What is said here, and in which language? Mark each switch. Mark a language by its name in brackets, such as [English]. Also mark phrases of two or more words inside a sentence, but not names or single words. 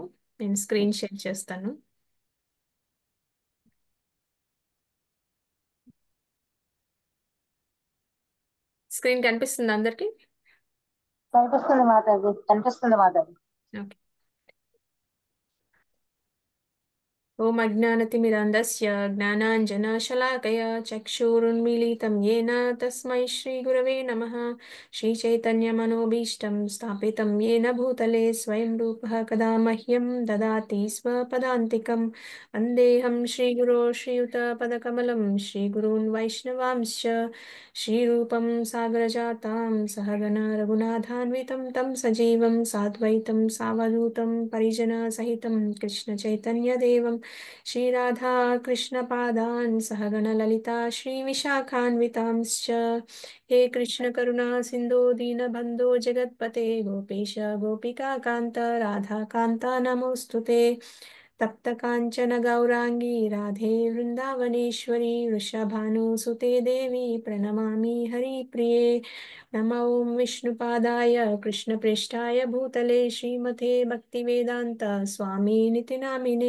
[Telugu] నేను స్క్రీన్ షేర్ చేస్తాను. స్క్రీన్ కనిపిస్తుంది అందరికి? కనిపిస్తుంది మాతాజీ, కనిపిస్తుంది మాతాజీ. [Sanskrit] ఓకే. ఓం అజ్ఞానతిమిరాంధస్య జ్ఞానాంజనశలాకయ చక్షురున్మీలితం येन తస్మై శ్రీగురవే నమః. శ్రీచైతన్యమనోభీష్టం స్థాపితం येन భూతలే స్వయం రూపः కదా మహ్యం దదాతి స్వపదాంతికం. వందేహం శ్రీగురో శ్రీయుతపదకమలం శ్రీగురూన్ వైష్ణవాంశ్చ శ్రీరూపం సాగరజాతాం సహగణ రఘునాథాన్వితం తం సజీవం సాద్వైతం సావధూతం పరిజన సహితం కృష్ణ చైతన్యదేవం श्री राधा कृष्ण पादान् सहगण ललिता श्री विशाखान्वितांश्च। हे कृष्ण करुणा सिंधु दीनबन्धो जगत्पते गोपेश गोपिका कान्त राधा कान्त नमोस्तुते। तप्त कांचन गौरांगी राधे वृंदावनेश्वरी वृषभानुसुते देवी प्रणमामि हरिप्रिये। नमो ओं विष्णुपादाय कृष्णप्रेष्ठाय भूतले श्रीमते भक्तिवेदान्त स्वामी निति नामिने।